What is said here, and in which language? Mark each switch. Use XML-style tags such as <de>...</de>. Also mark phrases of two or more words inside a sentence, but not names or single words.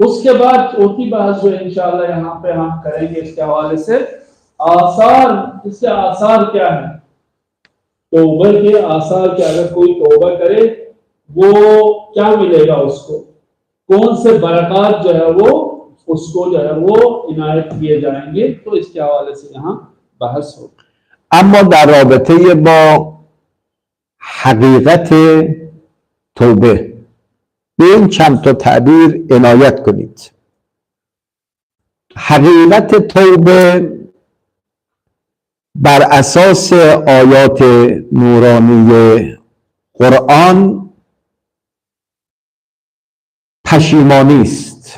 <ur>اس کے بعد چوتھی بات جو ان شاء اللہ یہاں پہ ہم کریں گے اس کے حوالے سے آثار، اس کے آثار کیا ہے، توبہ کے آثار کیا، اگر کوئی توبہ کرے وہ کیا ملے گا اس کو، کون سے برکت جو ہے وہ اس کو جو ہے وہ عنایت کیے جائیں گے. تو اس کے حوالے سے یہاں بحث ہوگی.</ur> <fa>اما در رابطه با حقیقت توبه به این چند تا تعبیر عنایت کنید. حقیقت توبه بر اساس آیات نورانی قرآن پشیمانی است.</fa>